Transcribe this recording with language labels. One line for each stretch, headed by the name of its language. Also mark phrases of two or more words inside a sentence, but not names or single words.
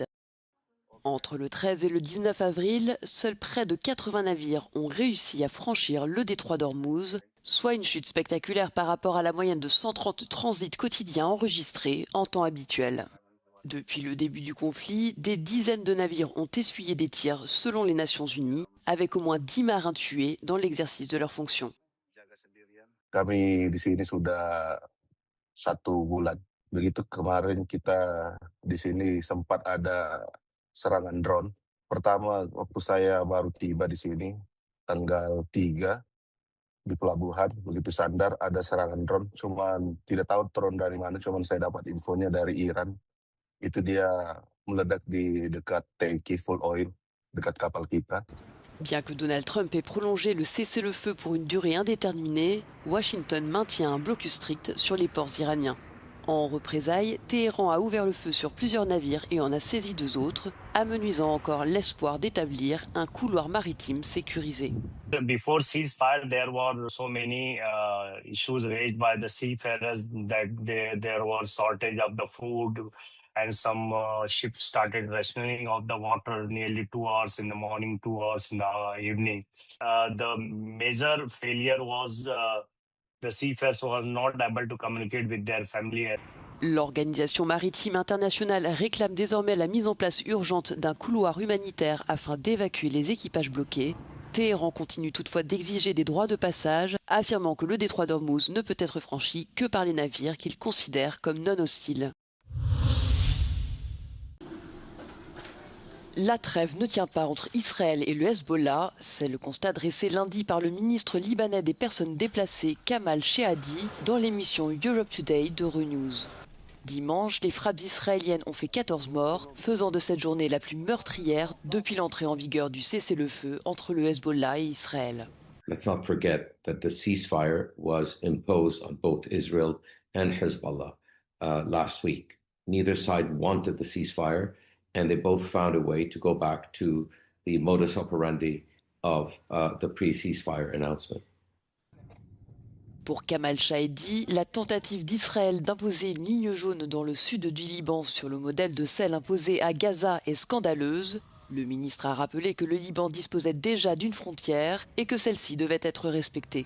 French: Entre le 13 et le 19 avril, seuls près de 80 navires ont réussi à franchir le détroit d'Ormuz, soit une chute spectaculaire par rapport à la moyenne de 130 transits quotidiens enregistrés en temps habituel. Depuis le début du conflit, des dizaines de navires ont essuyé des tirs selon les Nations Unies, avec au moins 10 marins tués dans l'exercice de leurs fonctions.
Indonesian: Kami di sini sudah 1 bulan. Begitu kemarin kita di sini sempat ada serangan drone. Pertama waktu saya baru tiba di sini tanggal 3 di pelabuhan, begitu sandar ada serangan drone, cuman tidak tahu drone dari mana, cuman saya dapat infonya dari Iran. Itu dia meledak di dekat tangki
English: full oil
Indonesian: dekat kapal kita.
French: Bien que Donald Trump ait prolongé le cessez-le-feu pour une durée indéterminée, Washington maintient un blocus strict sur les ports iraniens. En représailles, Téhéran a ouvert le feu sur plusieurs navires et en a saisi 2 autres, amenuisant encore l'espoir d'établir un couloir maritime sécurisé.
English: Before ceasefire, there were so many issues raised by the seafarers that there was shortage of the food and some ships started rationing of the water nearly 2 hours in the morning, 2 hours in the evening. The major failure was the seafarers was not able to communicate with their family.
French: L'Organisation maritime internationale réclame désormais la mise en place urgente d'un couloir humanitaire afin d'évacuer les équipages bloqués. Téhéran continue toutefois d'exiger des droits de passage, affirmant que le détroit d'Ormuz ne peut être franchi que par les navires qu'il considère comme non hostiles. La trêve ne tient pas entre Israël et le Hezbollah, c'est le constat dressé lundi par le ministre libanais des personnes déplacées Kamal Shehadi dans l'émission Europe Today d'Euronews. Dimanche, les frappes israéliennes ont fait 14 morts, faisant de cette journée la plus meurtrière depuis l'entrée en vigueur du cessez-le-feu entre le Hezbollah et Israël.
English: Let's not forget that the ceasefire was imposed on both Israel and Hezbollah last week. Neither side wanted the ceasefire, and they both found a way to go back to the modus operandi of the pre-ceasefire announcement.
French: Pour Kamal Shehadi, la tentative d'Israël d'imposer une ligne jaune dans le sud du Liban sur le modèle de celle imposée à Gaza est scandaleuse. Le ministre a rappelé que le Liban disposait déjà d'une frontière et que celle-ci devait être respectée.